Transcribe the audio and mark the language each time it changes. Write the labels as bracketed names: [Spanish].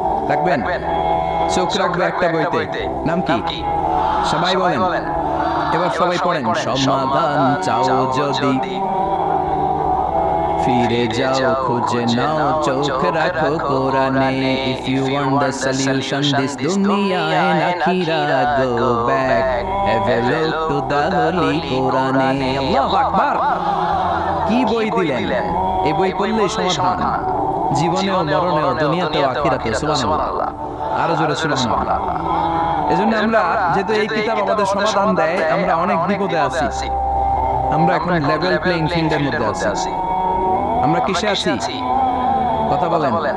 [Bangla] রাখবেন? চোখ রাখবে একটা বইতে, নাম কি? সবাই বলেন, এবার সবাই পড়েন। সমাধান চাও যদি ফিরে যাও খুঁজে নাও, চোখ রাখো কোরআনে। [English] If you want the solution this dunya and akhirah, go back, have a look to the holy Qur'ane. [Bangla] আল্লাহু আকবার। কি বই দিলেন? এই বই পড়লেই সমাধান, জীবনেও মরণেও দুনিয়াতেও আখিরাতেও। সুবহানাল্লাহ। আরো জোরে সুবহানাল্লাহ। এজন্য আমরা যেহেতু এই কিতাব আমাদের সমাধান দেয়, আমরা অনেক বিপদে আছি। আমরা এখন লেভেল প্লেইং ফিল্ডের মধ্যে আছি। আমরা কিসে আছি? কথা বলেন।